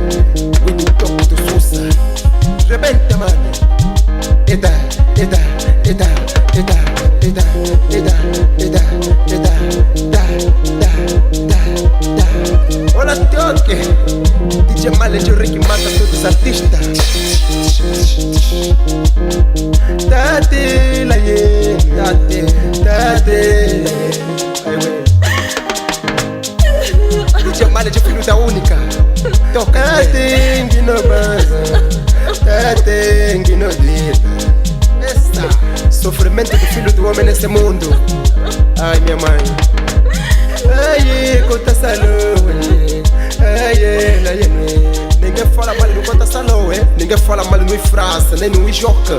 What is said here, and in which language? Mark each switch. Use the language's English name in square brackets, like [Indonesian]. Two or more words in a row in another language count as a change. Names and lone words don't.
[Portuguese] O toque do Sussa. Rebenta, mano. Eda, eda, eda, eda, eda, eda, eda, eda, da, da, da, da. Olha toque, DJ Male de Rick mata todos os artistas. [Kimbundu] Tate laie, tate, tate laie. [Portuguese] DJ Male de filho da única. [Kimbundu] Toca tate, ngino baza. Tate, ngino diva. [Portuguese] Sofrimento do filho do homem nesse mundo. Ai, minha mãe. Ai, conta salão. Ai, ninguém fala mal no conta salão, ninguém fala mal no França, nem no Ijoca.